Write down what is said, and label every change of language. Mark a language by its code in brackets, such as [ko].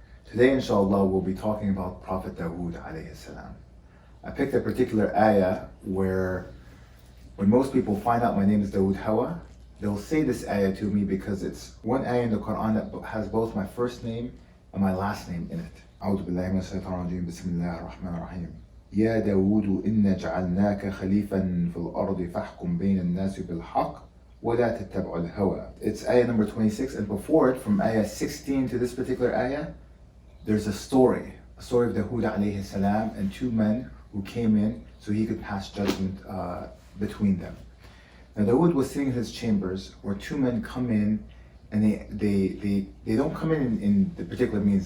[en] Today, inshallah, we'll be talking about Prophet Dawud alayhi salam. I picked a particular ayah where when most people find out my name is Dawud Hawa, they'll say this ayah to me because it's one ayah in the Qur'an that has both my first name and my last name in it. [ar] A'udhu billahi minash shaitanir rajeem. Bismillahir rahmanir rahim. يا داود إنا جعلناك خليفا في الأرض فاحكم بين الناس بالحق ولا تتبع الهوى. [en] It's ayah number 26, and before it, from ayah 16 to this particular ayah, there's a story of Dawud alayhi salam and two men who came in so he could pass judgment between them. Now Dawud was sitting in his chambers where two men come in, and they don't come in the particular means.